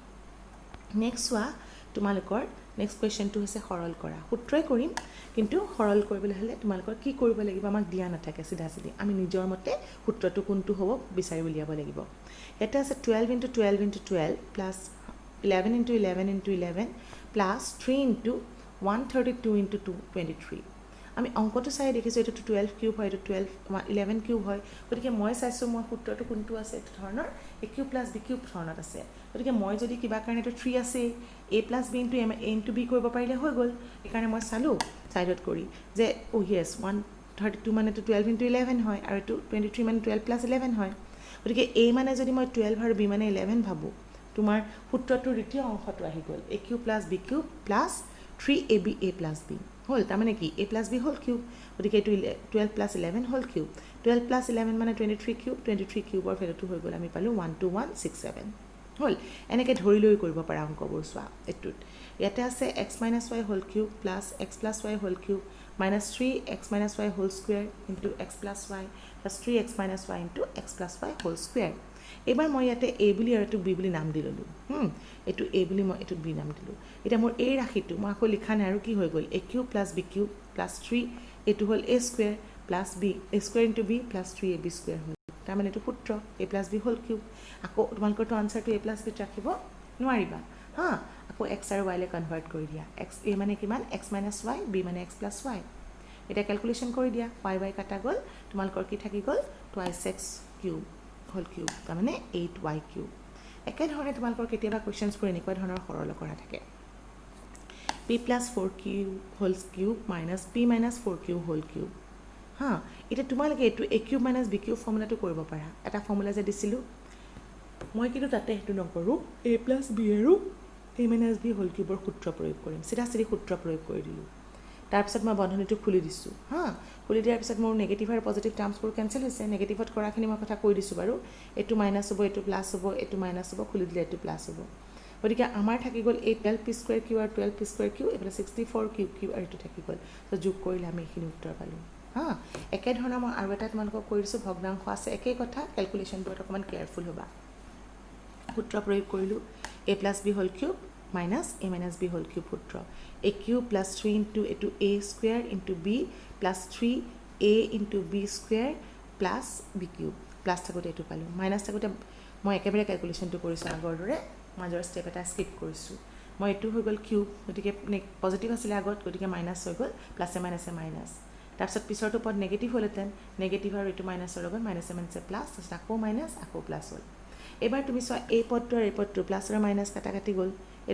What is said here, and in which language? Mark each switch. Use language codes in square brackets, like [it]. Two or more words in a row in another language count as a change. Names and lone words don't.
[as] নেক্সট হোৱা তোমালোকৰ নেক্সট কোৱেশ্চনটো হৈছে সৰল কৰা সূত্ৰই কৰিম কিন্তু সৰল কৰিবলৈ হলে তোমালোকৰ কি কৰিব লাগিব আমাক দিয়া নাথাকে সিধা সিধি আমি নিজৰ মতে সূত্ৰটো কোনটো হ'ব বিচাৰি উলিয়াব লাগিব এটা আছে [en] 12 into 12 into 12 plus 11 into 11 into 11 plus 3 into 132 into 223 [as] আমি অঙ্কটো চাই দেখিছো এটা 12 কিউব হয় এটা 12 11 কিউব হয় গতিকে মই চাইছো মই সূত্ৰটো কোনটো আছে এটা ধৰণৰ [en] a cube plus b cube [as] ধৰণত আছে গতিকে মই যদি কিবা কাৰণে এটা 3 আছে [en] a plus b into a into b [as] কৰিব পাৰিলে হৈ গল এই কাৰণে মই চালো সাইডত কৰি যে ও ইয়েস 132 মানে [en] 12 into 11 [as] হয় আৰু 23 মানে [en] 12 plus 11 [as] হয় গতিকে a মানে যদি মই 12 আৰু b মানে 11 ভাবো তোমাৰ সূত্ৰটোৰ দ্বিতীয় অংশটো আহি গল [en] a cube plus b cube plus 3ab a plus b [as] হল তাৰ মানে কি [en] a plus b [as] হল কিউব গতিকে এটো [en] 12 plus 11 [as] হল কিউব [en] 12 plus 11 [as] মানে 23 কিউব 23 কিউবৰ ভ্যালুটো হৈ গল আমি পালো 12167 হল এনেকে ধৰি লৈ কৰিব পাৰা অংকবোৰ চোৱা এটুত ইয়াতে আছে [en] x - y whole cube plus x plus y হোল কিউব minus 3x minus y whole square into x plus y plus 3x minus y into x plus y whole square [as] এবাৰ মই ইয়াতে a বুলি আৰু এটো b বুলি নাম দিললো এটো a বুলি মই এটো b নাম দিলো এটা মোৰ a ৰাখিটো মই আকৌ লিখা নাই আৰু কি হৈ গল [en] a cube plus b cube plus 3 [as] এটো হল [en] a square plus b a square into b plus 3ab square [as] হল তাৰ মানে এটো সূত্ৰ [en] a plus b whole cube [as] আকৌ তোমালকৰটো আনসাৰটো [en] a plus b [as] ৰাখিব নোৱাৰিবা আকৌ x আৰু y লে কনভাৰ্ট কৰি দিয়া x a মানে কিমান [en] x minus y [as] b মানে [en] x plus y [as] এটা ক্যালকুলেশন কৰি দিয়া y y কাটা গল তোমালকৰ কি থাকি গল 2x কিউব হোল কিউব তাৰ মানে 8y কিউব একে ধৰণে তোমালকৰ কেতিয়াবা কোৱেশ্চনছ বোৰ এনেকুৱা ধৰণৰ সৰল কৰা থাকে [en] p plus 4q whole cube [as] minus p minus 4q whole cube এটা তোমালকে এটো [en] a cube minus b cube [as] ফৰ্মুলাটো কৰিব পাৰা এটা ফৰ্মুলা যে দিছিলো মই কিন্তু তাতে হেতু নকৰো [en] a plus b [as] আৰু [en] a minus b whole cube [as] সূত্ৰ প্ৰয়োগ কৰিম সিধা সিধি সূত্ৰ প্ৰয়োগ কৰি দিলো তাৰ পিছত মই বন্ধনীটো খুলি দিছো খুলি দিয়াৰ পিছত মোৰ নেগেটিভ আৰু পজিটিভ টাৰ্মছবোৰ কেনসেল হৈছে নেগেটিভত কৰাখিনি মই কথা কৈ দিছো বাৰু এটো মাইনাস হ'ব এটো প্লাস হ'ব এটো মাইনাস হ'ব খুলি দিলে এটো প্লাস হ'ব গতিকে আমাৰ থাকি গল [en] 12p square q [as] আৰু [en] 12p square q [as] এফালে 64q আৰু এটো থাকি গল তো যোগ কৰিলে আমি এখিনি উত্তৰ পালো একে ধৰণৰ মই আৰু এটা তোমালোকক কৈ দিছো ভগ্নাংশ আছে একে কথা ক্যালকুলেশনবোৰ অকমান কেয়াৰফুল হ'বা সূত্ৰ প্ৰয়োগ কৰিলো [en] a plus b whole cube minus a minus b whole cube সূত্ৰ a cube plus 3 into a square into b plus 3a into b square plus b cube plus [as] থাকোতে এটো পালো মাইনাস থাকোতে মই একেবাৰে ক্যালকুলেশনটো কৰিছো আগৰ দৰে মাজৰ স্টেপ এটা স্কিপ কৰিছো মই এইটো হৈ গ'ল কিউব গতিকে পজিটিভ আছিলে আগত গতিকে মাইনাছ হৈ গ'ল প্লাছে মাইনাছে মাইনাছ তাৰপিছত পিছৰটো পদ নেগেটিভ হ'লহেঁতেন নেগেটিভ আৰু এইটো মাইনাছৰ লগত মাইনাছে মাইনাছে প্লাছ তাৰপিছত আকৌ মাইনাছ আকৌ প্লাছ হ'ল এবাৰ তুমি চোৱা এই পদটো আৰু এই পদটো প্লাছ আৰু মাইনাছ কাটা কাটি গ'ল এই